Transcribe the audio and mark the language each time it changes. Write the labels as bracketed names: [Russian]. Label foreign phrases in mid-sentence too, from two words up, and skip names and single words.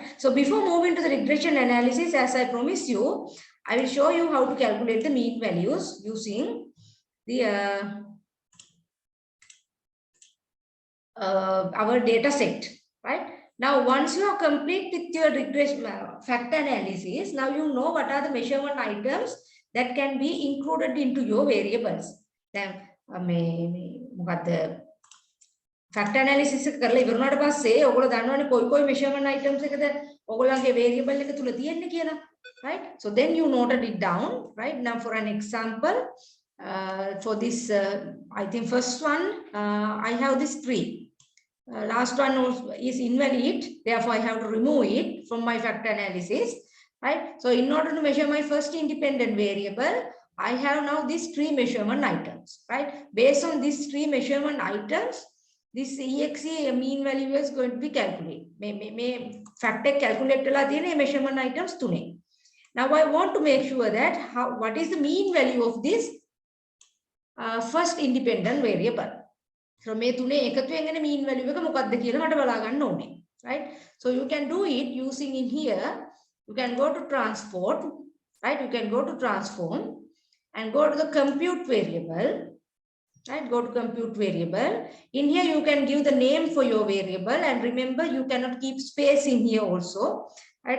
[English] So before moving to the regression analysis, as I promised you, I will show you how to calculate the mean values using the our data set, right? Now, once you are complete with your regression factor analysis, now you know what are the measurement items that can be included into your variables. Then, the factor analysis [Sinhala] කරලා ඉවරනාට පස්සේ ඔයගොල්ලෝ දන්නවනේ කොයි [English] measurement items [Sinhala] එකද ඔයගොල්ලන්ගේ variable එක තුල තියෙන්නේ කියලා, [English] right? So then you noted it down, right? Now for an example, for this I think first one, I have this 3. Last one is invalid, therefore I have to remove it from my factor analysis, right? So in order to measure my first independent variable, I have now these 3 measurement items, right? Based on these 3 measurement items, this EXE mean value is going to be calculated. May factor calculate measurement items tune. Now I want to make sure that what is the mean value of this first independent variable. [Sinhala] So මේ තුනේ එකතුවෙන් එන [English] mean value [Sinhala] එක මොකක්ද කියලා මට බලා ගන්න ඕනේ, [English] right? So you can do it using in here. You can go to transport, right? You can go to transform and go to the compute variable, right? Go to compute variable. In here you can give the name for your variable, and remember you cannot keep space in here also, right?